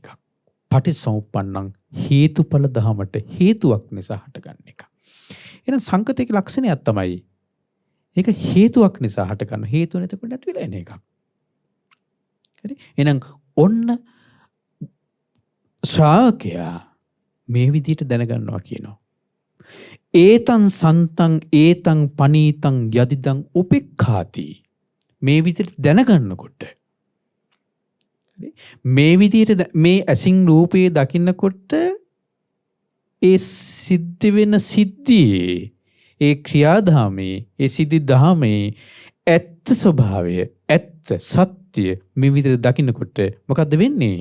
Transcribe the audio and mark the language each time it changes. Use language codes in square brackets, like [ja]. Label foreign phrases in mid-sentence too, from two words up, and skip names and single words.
[si] පටිච්චසමුප්පන්නං හේතුඵල ධමයට හේතුවක් නිසා හටගන්න එක. එහෙනම් සංකතයේ ලක්ෂණයක් තමයි ඒක හේතුවක් නිසා හටගන්න. හේතුව නැතිකොට නැති වෙලා එන එකක්. හරි? එහෙනම් ඔන්න ශ්‍රාවකයා මේ විදිහට දැනගන්නවා කියනවා. [pi] ඒතං සන්තං ඒතං පනීතං යදිදං උපෙක්ඛාති. [si] මේ විදිහට දැනගන්නකොට මේ විදිහට මේ ඇසින් රූපේ දකින්නකොට ඒ සිද්ධ වෙන සිද්ධියේ ඒ ක්‍රියාදාමේ ඒ සිද්ධි දහමේ ඇත්ත ස්වභාවය ඇත්ත සත්‍ය මේ විදිහට දකින්නකොට මොකද්ද වෙන්නේ?